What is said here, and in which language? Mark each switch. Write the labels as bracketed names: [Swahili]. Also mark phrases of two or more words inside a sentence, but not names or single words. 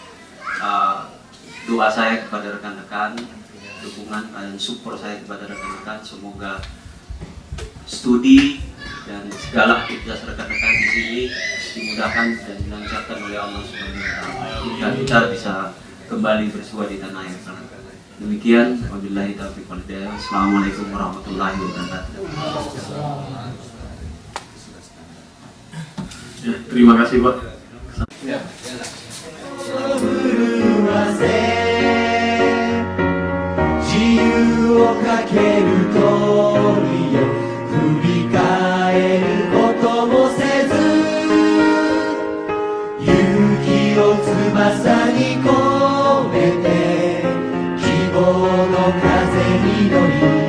[Indonesian] Doa saya kepada rekan-rekan, dukungan dan support saya kepada rekan-rekan, semoga studi dan segala aktivitas rekan-rekan di sini dimudahkan dan dilancarkan oleh Allah [Arabic] سبحانه وتعالى, [Indonesian] hingga kita bisa kembali bersua di tanah air. [Arabic] Demikian, وبالله التوفيق والهداية. السلام عليكم ورحمة الله وبركاته. [Indonesian] Ya, terima kasih Pak. Ya. [Japanese] 自由をかける鳥よ、振り返ることもせず、勇気を翼に込めて希望の風に乗り、